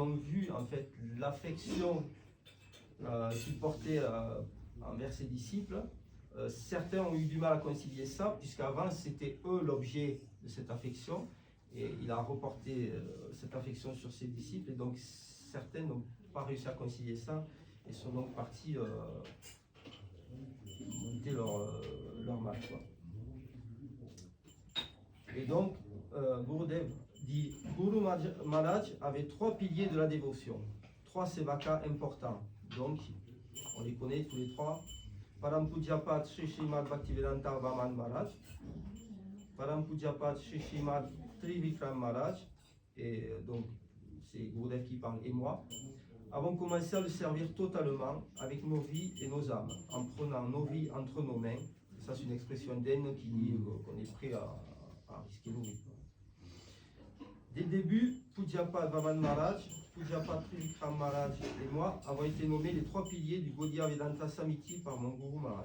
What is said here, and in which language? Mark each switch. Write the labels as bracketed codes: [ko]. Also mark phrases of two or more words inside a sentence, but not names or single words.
[fr] ont vu en fait l'affection qu'il portait envers ses disciples, certains ont eu du mal à concilier ça, puisqu'avant c'était eux l'objet de cette affection, et il a reporté cette affection sur ses disciples, et donc certains n'ont pas réussi à concilier ça, et sont donc partis monter leur mal, quoi. Et donc, Gurudev dit, Guru Maharaj avait 3 piliers de la dévotion, 3 sevaka importants. Donc, on les connaît tous les 3. Parampujyapat Sri Srimad Bhaktivedanta Vaman Maharaj, Parampujyapat Sri Srimad Trivikram Maharaj, et donc c'est Gurudev qui parle, et moi, avons commencé à le servir totalement avec nos vies et nos âmes, en prenant nos vies entre nos mains. Et ça, c'est une expression d'Aine qui dit qu'on est prêt à risquer nos vies. Dès le début, Pujyapat Vaman Maharaj, Pujyapat Trivikram Maharaj et moi avons été nommés les 3 piliers du Gaudiya Vedanta Samiti par mon Guru Maharaj.